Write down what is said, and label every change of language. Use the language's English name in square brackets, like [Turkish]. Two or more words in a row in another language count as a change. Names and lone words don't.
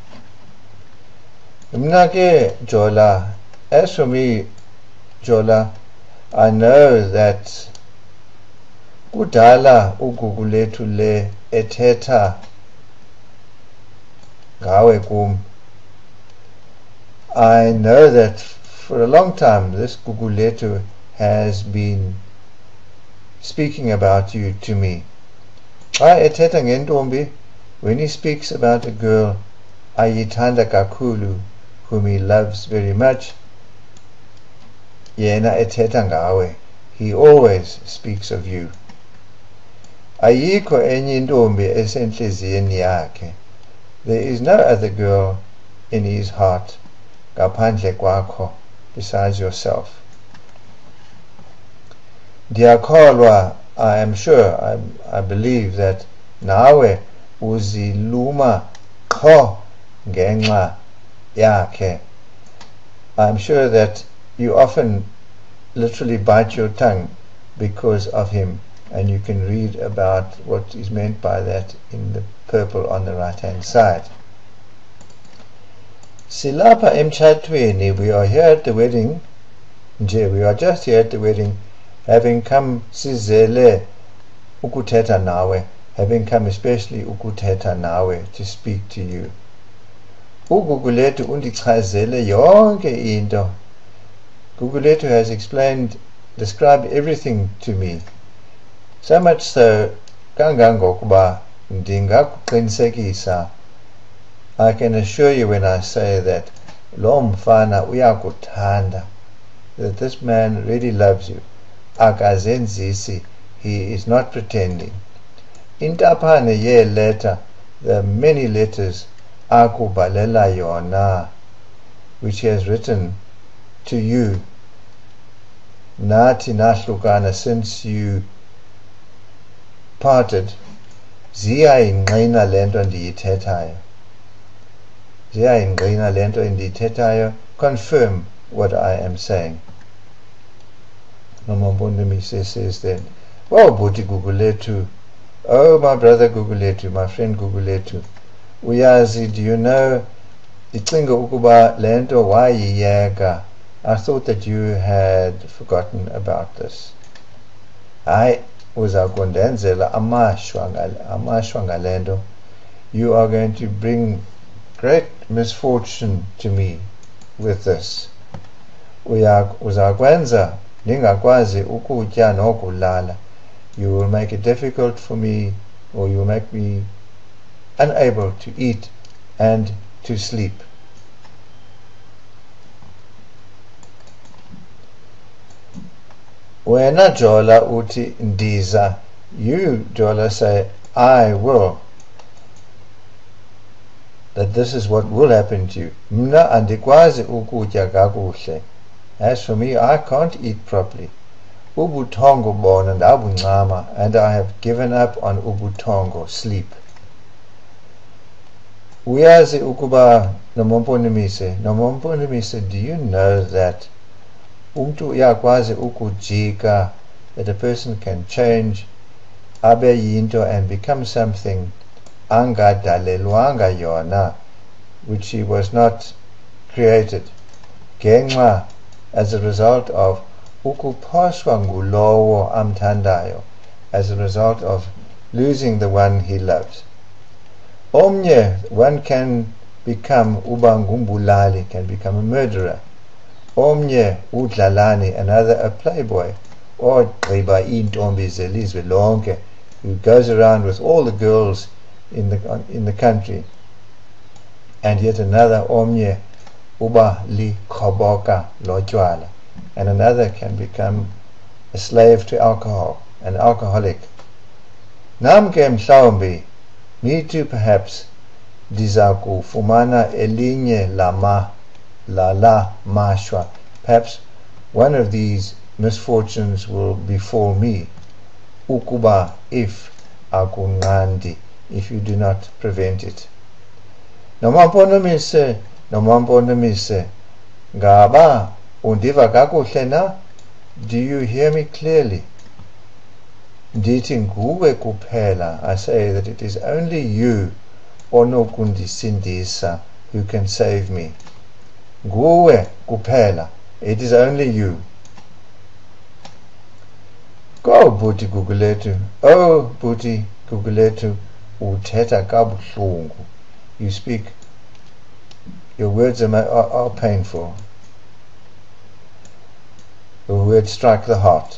[Xhosa] Mna ke Jola, [English] as for me, Jola, I know that [Xhosa] kudala uGugulethu le ethetha ngawe kum. [English] I know that for a long time this Gugulethu has been speaking about you to me. [Xhosa] Xa ethetha ngentombi, [English] when he speaks about a girl [Xhosa] ayithanda kakhulu, [English] whom he loves very much, [Xhosa] yena ethetha ngawe, [English] he always speaks of you. [Xhosa] Ayikho enye intombi esenhliziyweni yakhe. [English] There is no other girl in his heart [Xhosa] ngaphandle kwakho, [English] besides yourself. Ndiyakholwa, I am sure, I believe that [Xhosa] nawe uziluma qho ngenxa yakhe. [English] I'm sure that you often literally bite your tongue because of him, and you can read about what is meant by that in the purple on the right hand side. [Xhosa] Silapha emshadweni, [English] we are here at the wedding. We are just here at the wedding, having come [Xhosa] sizele ukuthetha nawe, [English] having come especially [Xhosa] ukuthetha nawe, [English] to speak to you. [Xhosa] Gugulethu undichazele yonke into. [English] Gugulethu has described everything to me. So much so, [Xhosa] kangangokuba ndingakuqinisekisa, [English] I can assure you when I say that [Xhosa] lo mfana uyakuthanda, [English] that this man really loves you. Akazenzisi, he is not pretending. [Xhosa] Intaphane ye [English] letter, the many letters [Xhosa] akubhalela yona, [English] which he has written to you, [Xhosa] nathi nahlukana, [English] since you parted, [Xhosa] ziyayingqina lento ndiyithethayo. Ziyayingqina lento ndiyithethayo. [English] Confirm what I am saying. NomamPondomise says then, oh, Bhuti Gugulethu, oh, my brother Gugulethu, my friend Gugulethu, uyazi, do you know, [Xhosa] ndicinga ukuba lento wayiyeka. [English] I thought that you had forgotten about this. [Xhosa] Hayi, uza kundenzela amashwa ngalento. [English] You are going to bring great misfortune to me with this. [Xhosa] Uzakwenza ningakwazi ukutya nokulala. [English] You will make it difficult for me, or you will make me unable to eat and to sleep. [Xhosa] Wena Jola uti ndiza, [English] you Jola say I will, that this is what will happen to you. [Xhosa] Mna andikwazi ukutya kakuhle. [English] As for me, I can't eat properly. [Xhosa] Ubuthongo bona ndabuncama, [English] and I have given up on ubuthongo, sleep. [Xhosa] Uyazi ukuba NomamPondomise, [English] do you know that [Xhosa] umntu uyakwazi ukujika, [English] that a person can change, [Xhosa] abe yinto, [English] and become something [Xhosa] angadalelwanga yona, [English] which he was not created, ngenxa, as a result of [Xhosa] ukuphoswa ngulowo amthandayo, [English] as a result of losing the one he loves. Omnye, one can become ubangumbulali, can become a murderer. [Xhosa] Omnye udlalani, [English] another a playboy, or [Xhosa] gqiba intombi zelizwe lonke, [English] who goes around with all the girls in the country. And yet another, [Xhosa] omnye uba likhoboka lotywala, [English] and another can become a slave to alcohol, an alcoholic. [Xhosa] Nam ke mhlawumbi, [English] me too perhaps, [Xhosa] ndiza kufumana elinye la mashwa. [English] Perhaps one of these misfortunes will befall me. Ukuba, if akunqandi, if you do not prevent it. [Xhosa] NomamPondomise, ngaba undiva kakuhle na? [English] Do you hear me clearly? [Xhosa] Ndithi nguwe kuphela. [English] I say that it is only you onokundisindisa, who can save me. [Xhosa] Nguwe kuphela. [English] It is only you. Go, Bhuti Gugulethu. [Xhosa] Oh, Bhuti Gugulethu, uthetha kabuhlungu. [English] You speak, your words are painful. Your words strike the heart.